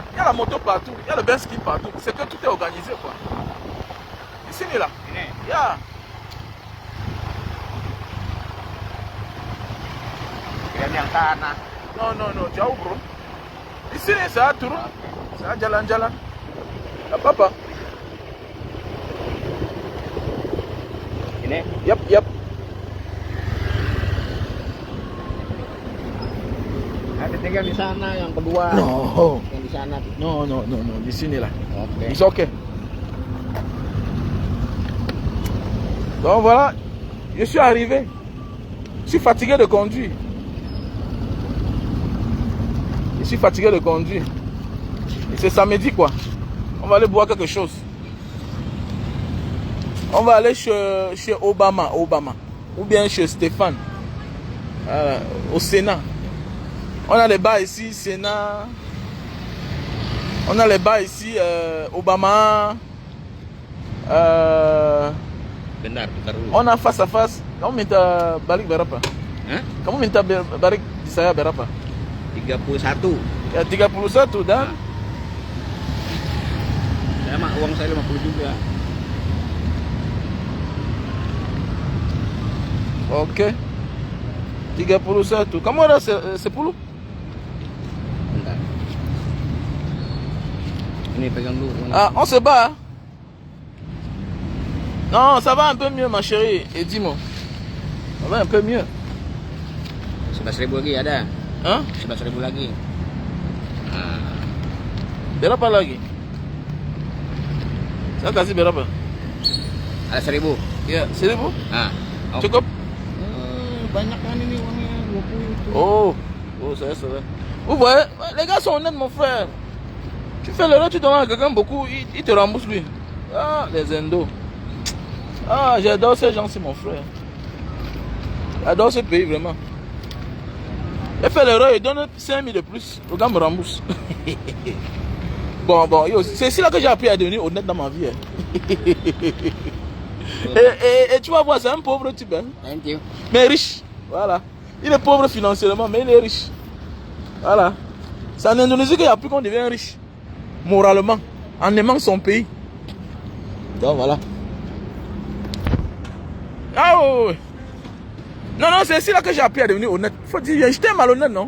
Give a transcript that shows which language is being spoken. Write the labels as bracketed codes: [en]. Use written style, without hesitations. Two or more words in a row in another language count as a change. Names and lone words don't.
[fr] Il y a la moto partout, il y a le bench ski partout. C'est que tout est organisé, quoi. Ici, là. Yeah. Non, tu as où, bro? Ici, c'est à Tourou. C'est à Jalan. La papa. [id] Ini? Yap. Ada tinggal di sana yang kedua. No. Yang di sana. Non. Di sini là. Oke. [en] It's okay. [fr] Donc voilà, je suis arrivé. Je suis fatigué de conduire. Et c'est samedi, quoi. On va aller boire quelque chose. On va aller chez Obama. Ou bien chez Stéphane. Au Sénat. On a les bars ici, Sénat. On a les bars ici, Obama. [id] Bentar dulu. [fr] On a face à face. [id] Kamu minta balik berapa? Hah? Kamu minta balik di saya berapa? 31. Ya 31 dan Saya mah uang saya 50 juga. Oke. 31. Kamu ada 10? Bentar. Ini pegang dulu. [fr] Ah, on se bat. Hein? Non, ça va un peu mieux, ma chérie. Et dis-moi. Ça va un peu mieux. [id] 11.000 lagi ada. [fr] Hein? [id] 11.000 lagi. Nah. Berapa lagi? Saya kasih berapa? Ada 1.000. Ya, 1.000? Nah. Oh. Cukup? Banyak kan ini uangnya 20. [fr] Oh, ça va. Vous voyez, les gars sont honnêtes, mon frère. Tu fais l'erreur, tu donnes à quelqu'un beaucoup, il te rembourse lui. Ah, les endos. Ah, j'adore ces gens, c'est mon frère. J'adore ce pays, vraiment. Il fait l'erreur, il donne 5 000 de plus. Le gars me rembourse. Bon, c'est ici là que j'ai appris à devenir honnête dans ma vie. Hein. Et tu vas voir, c'est un pauvre type. Hein. [en] Thank you. [fr] Mais riche. Voilà. Il est pauvre financièrement, mais il est riche. Voilà. C'est en Indonésie qu'il y a plus qu'on devient riche. Moralement. En aimant son pays. Donc voilà. Ah ouais. Non, c'est ici là que j'ai appris à devenir honnête. Faut dire, j'étais malhonnête, non?